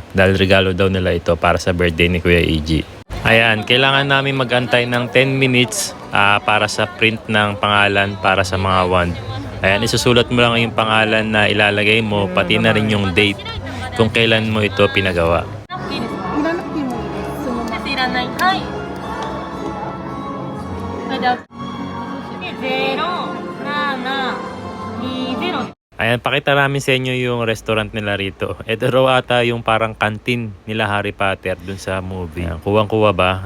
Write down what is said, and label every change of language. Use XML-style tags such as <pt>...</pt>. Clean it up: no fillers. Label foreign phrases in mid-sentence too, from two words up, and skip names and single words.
<tl>Dahil regalo daw nila ito para sa birthday ni Kuya Iggy. Ayan, kailangan namin mag-antay ng 10 minutes para sa print ng pangalan para sa mga wand. Ayan, isusulat mo lang yung pangalan na ilalagay mo, pati na rin yung date kung kailan mo ito pinagawa.</tl> <ja>いらない。はい。それでは、07020。</ja> <tl>Ayan, pakita namin sa inyo yung restaurant nila rito. Ito raw ata yung parang kantin nila Harry Potter dun sa movie. Ayan, kuwang-kuwa ba?</tl>